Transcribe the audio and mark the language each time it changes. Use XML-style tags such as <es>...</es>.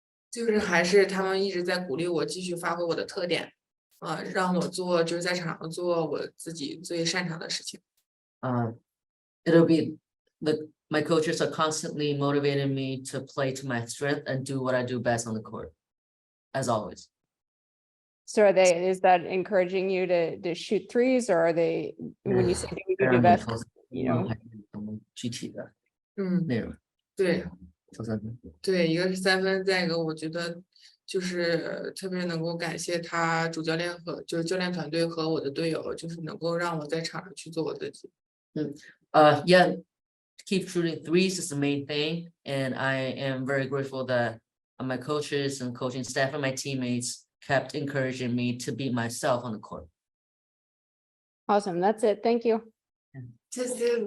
<zh>就是还是他们一直在鼓励我继续发挥我的特点，让我做就是在场上做我自己最擅长的事情。 It'll be my coaches are constantly motivating me to play to my strength and do what I do best on the court, as always.</zh> <en>So is that encouraging you to shoot threes, or are they, when you say do what you do best,</en> <zh>具体的嗯，内容。对投三分。对，一个是3分，再一个我觉得就是特别能够感谢他主教练和就是教练团队和我的队友，就是能够让我在场上去做我自己。</zh> <en>Yeah, keep shooting threes is the main thing, and I am very grateful that my coaches and coaching staff and my teammates kept encouraging me to be myself on the court. Awesome, that's it, thank you.</en> <zh>谢谢。</zh>